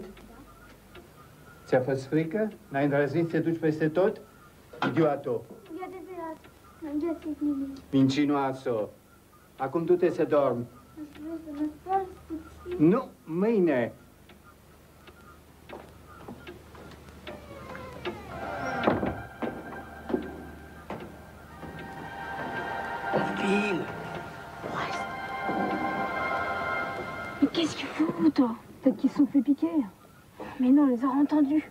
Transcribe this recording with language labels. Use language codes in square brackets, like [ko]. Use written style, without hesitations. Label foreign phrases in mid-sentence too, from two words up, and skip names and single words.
[ro] Ți-a fost frică? N-ai îndrăznit să te duci peste tot? Idioto! E adevărat, n-am găsit nimic. Mincinoasă! Acum du-te să dormi. Aș vrea să mă spăl puțin. Nu, mâine! [fr] Ville. Mais qu'est-ce qu'ils foutent? Peut-être qu'ils se sont fait piquer. Mais non, on les aura entendus.